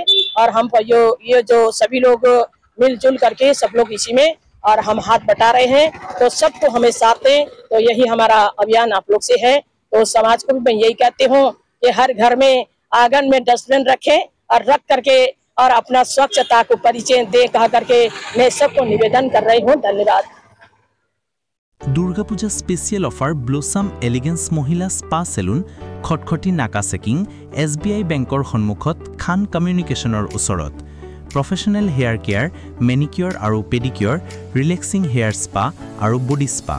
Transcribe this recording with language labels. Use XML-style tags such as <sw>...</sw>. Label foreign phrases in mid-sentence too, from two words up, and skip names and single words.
<hi>और हम ये जो सभी लोग मिलजुल करके सब लोग इसी में और हम हाथ बटा रहे हैं। तो सबको हमें साथ दें। तो यही हमारा अभियान आप लोग से है। तो समाज को भी मैं यही कहती हूँ कि हर घर में आंगन में डस्टबिन रखें और रख करके और अपना स्वच्छता को परिचय दे कहा करके मैं सबको निवेदन कर रही हूँ। धन्यवाद।</hi> <as>দুৰ্গা পূজা</as> <en>special offer</en> <as>ব্লছম এলিগেন্স মহিলা স্পা সেলুন খটখটি নাকা চেকিং SBI বেংকৰ সন্মুখত খান কমিউনিকেশ্যনৰ ওচৰত</as> <en>professional hair care, manicure</en> <as>আৰু পেডিকিউৰ,</as> <en>relaxing hair spa</en> <as>আৰু</as> <en>body spa.</en>